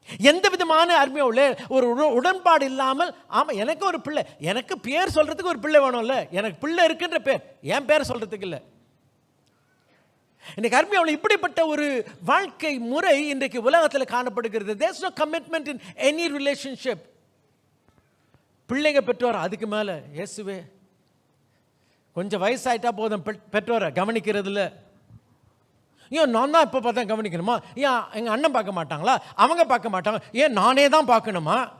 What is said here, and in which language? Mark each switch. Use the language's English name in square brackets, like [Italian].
[Tamil] எந்த விதமான அருமையோட ஒரு உடன்பாடு இல்லாமல், ஆமாம் எனக்கு ஒரு பிள்ளை, எனக்கு பேர் சொல்கிறதுக்கு ஒரு பிள்ளை வேணும்ல, எனக்கு பிள்ளை இருக்குன்ற பேர், என் பேர் சொல்கிறதுக்கு இல்லை. இன்றைக்கு அருமையோட இப்படிப்பட்ட ஒரு வாழ்க்கை முறை இன்றைக்கு உலகத்தில் காணப்படுகிறது. [English] There's no commitment in any relationship. [Tamil] பிள்ளைங்க பெற்றோர் அதுக்கு மேலே இயேசுவே கொஞ்சம் வயசாயிட்டா போதும் பெற்றோரை கவனிக்கிறது இல்லை. ஏன் நான் தான் இப்போ பார்த்தா கவனிக்கணுமா? ஏன் எங்கள் அண்ணன் பார்க்க மாட்டாங்களா? அவங்க பார்க்க மாட்டாங்க. ஏன் நானே தான் பார்க்கணுமா?